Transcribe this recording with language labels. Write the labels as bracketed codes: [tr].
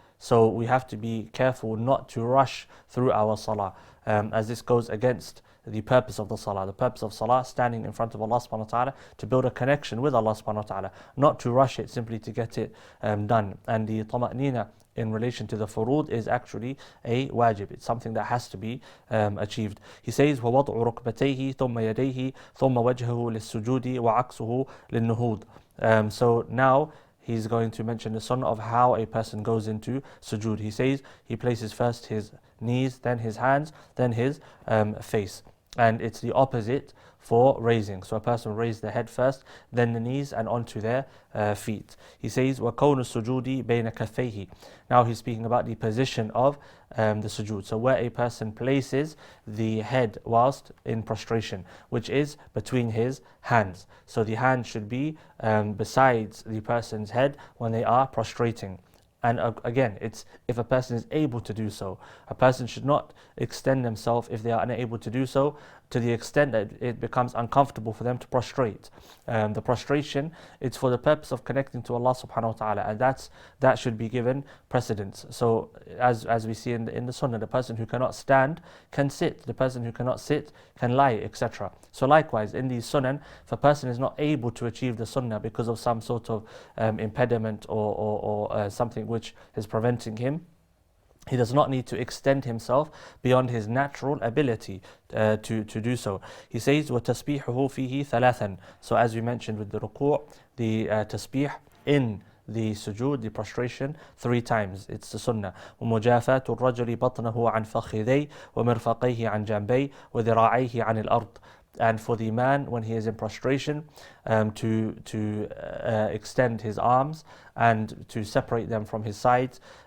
[en] So we have to be careful not to rush through our salah, as this goes against the purpose of the salah. The purpose of salah, standing in front of Allah subhanahu wa ta'ala, to build a connection with Allah subhanahu wa ta'ala, not to rush it simply to get it done. And the طمأنينة in relation to the furud is actually a wajib. It's something that has to be achieved. He says, [ar] وَوَضْعُ رُكْبَتَيْهِ ثُمَّ يَدَيْهِ ثُمَّ وَجْهَهُ لِلسُّجُودِ وَعَكْسُهُ لِلنُّهُودِ. [en] So now he's going to mention the sunnah of how a person goes into sujood. He says he places first his knees, then his hands, then his face. And it's the opposite for raising. So a person will raise their head first, then the knees, and onto their feet. He says, [ar] وَكَوْنُ السُّجُودِ بَيْنَ كَفَّيْهِ. [en] Now he's speaking about the position of the sujood. So where a person places the head whilst in prostration, which is between his hands. So the hand should be besides the person's head when they are prostrating. And again, it's if a person is able to do so. A person should not extend themselves if they are unable to do so, to the extent that it becomes uncomfortable for them to prostrate. The prostration, it's for the purpose of connecting to Allah subhanahu wa ta'ala, and that should be given precedence. So as we see in the sunnah, the person who cannot stand can sit, the person who cannot sit can lie, etc. So likewise, in these sunnah, if a person is not able to achieve the sunnah because of some sort of impediment or something which is preventing him, he does not need to extend himself beyond his natural ability to do so. He says, [ar] وَتَسْبِيحُهُ فِيهِ ثَلَاثًا. [en] So as we mentioned with the ruku', the tasbih in the sujood, the prostration, 3 times. It's the sunnah. [ar] وَمُجَافَاتُ الرَّجُلِ بَطْنَهُ عَنْ فَخِذَيْهِ وَمِرْفَقَيْهِ عَنْ جَنْبَيْهِ وَذِرَاعَيْهِ عَنِ الْأَرْضِ. [en] And for the man, when he is in prostration, to extend his arms and to separate them from his sides.